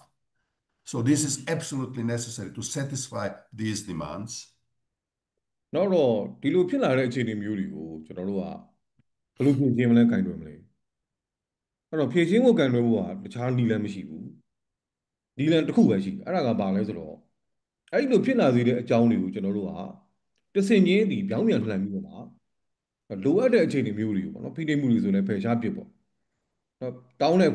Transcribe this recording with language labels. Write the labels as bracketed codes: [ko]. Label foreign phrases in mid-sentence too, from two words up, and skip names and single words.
[en] So this is absolutely necessary to satisfy these demands. [my] နောက်တော့ဒီလိုဖြစ်လာတဲ့အခြေအနေမျိုးတွေကိုကျွန်တော်တို့ကဘယ်လိုဖြည့်ချင်းမလဲကင်တွယ်မလဲအဲ့တော့ဖြည့်ချင်းကိုကင်တွယ်ဖို့ကတခြားနည်းလမ်းမရှိဘူးနည်းလမ်းတစ်ခုပဲရှိတယ်အဲ့ဒါကဘာလဲဆိုတော့အဲ့ဒီလိုဖြစ်လာစေတဲ့အကြောင်းတွေကိုကျွန် တော်တို့ကတဆင့်ချင်းဒီပြောင်းပြန်လှန်ပြီးတော့မှလိုအပ်တဲ့အခြေအနေမျိုးတွေကိုပေါ့နော်ဖိနှိပ်မှုတွေဆိုလည်းဖယ်ရှားပစ်ပေါ့နော်တောင်းတဲ့အ